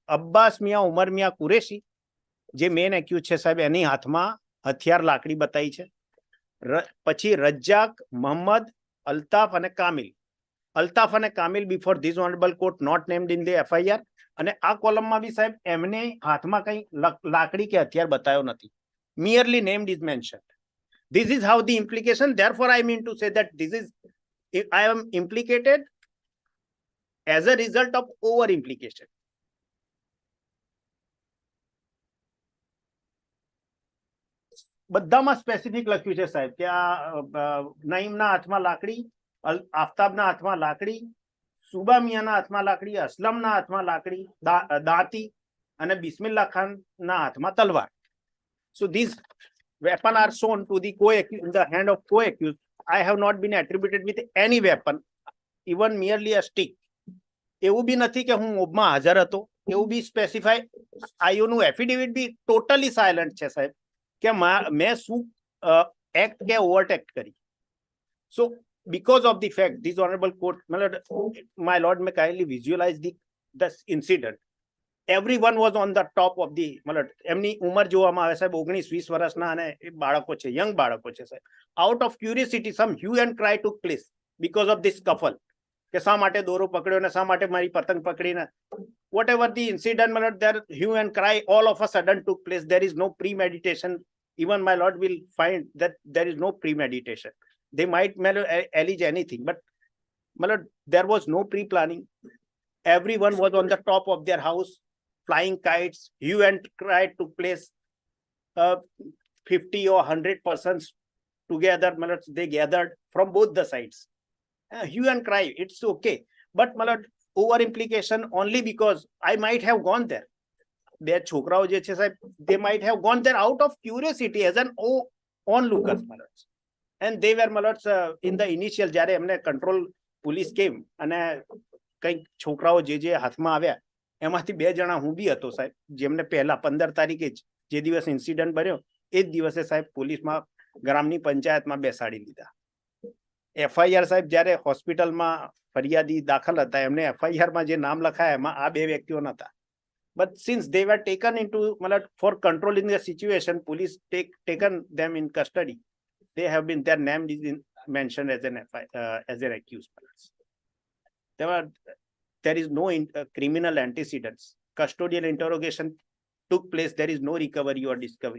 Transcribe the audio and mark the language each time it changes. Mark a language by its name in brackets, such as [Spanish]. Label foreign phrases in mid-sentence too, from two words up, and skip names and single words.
[Gujarati] અબ્બાસ મિયા ઉમર મિયા કુરેશી જે [English] main accused [Gujarati] છે સાહેબ, એની હાથમાં હથિયાર લાકડી બતાવી છે. પછી રজ্જાક, મોહમ્મદ, અલ્તાફ અને કામિલ. [English] અલ્તાફ અને કામિલ before this honourable court not named in the FIR. [Gujarati] અને આ કોલમમાં બી સાહેબ એમને હાથમાં કઈ લાકડી કે હથિયાર બતાવ્યો નથી. [English] merely named is mentioned. This is how the implication. Therefore, I mean to say that this is, I am implicated as a result of over implication. [Gujarati] બધામાં સ્પેસિફિક લખ્યું છે સાહેબ કે આ નઈમના હાથમાં લાકડી, આફતાબના હાથમાં લાકડી, સુબા મિયાના હાથમાં લાકડી, અસલમના હાથમાં લાકડી, દાંતી અને બિસ્મિલ્લા ખાનના હાથમાં તલવાર. [English] So these weapons are shown to the co-accused in the hand of co-accused. I have not been attributed with any weapon, even merely a stick. [Gujarati] એવું બી નથી કે હું મોબમાં હાજર હતો, એવું બી સ્પેસિફાઈ આઈઓનું એફિડેવિટ બી [English] totally silent [Gujarati] છે સાહેબ કે મેં શું એક્ટ કે [English] overt act [Gujarati] કરી. [English] So because of the fact, this honorable court, my lord may kindly visualize this incident. Everyone was on the top of the, [Gujarati] એમની ઉંમર જોવામાં આવે સાહેબ 19-20 વર્ષના અને બાળકો છે, યંગ બાળકો છે સાહેબ. [English] Out of curiosity, some hue and cry took place because of this scuffle. [Gujarati] કે શા માટે દોરો પકડ્યો ને શા માટે મારી પતંગ પકડીને, [English] whatever the incident, my lord, there hue and cry all of a sudden took place. There is no premeditation. Even my lord will find that there is no premeditation. They might allege anything, but मतलब there was no pre-planning. Everyone was on the top of their house, flying kites. Hue and cry took place. 50 or 100 persons together. मतलब they gathered from both the sides. Hue and cry, it's okay. But मतलब over implication only because I might have gone there. [Gujarati] બે છોકરાઓ જે છે સાહેબ, [English] they might have gone there out of curiosity as an onlookers. And they were in the initial [Gujarati] જ્યારે એમને કંટ્રોલ પોલીસ કેમ અને કંઈક છોકરાઓ જે હાથમાં આવ્યા એમાંથી 2 જણા હું બી હતો સાહેબ, જેમને પહેલા 15 તારીખે જે દિવસ ઇન્સિડન્ટ બન્યો એ જ દિવસે સાહેબ પોલીસમાં ગ્રામની પંચાયતમાં બેસાડી લીધા. FIR સાહેબ જ્યારે હોસ્પિટલમાં ફરિયાદી દાખલ હતા એમને FIR માં જે નામ લખાયા એમાં આ 2 વ્યક્તિઓ નતા. [English] But since they were taken into for controlling the situation, police taken them in custody. They have been, their name is mentioned as as an accused. There is no criminal antecedents. Custodial interrogation took place. There is no recovery or discovery.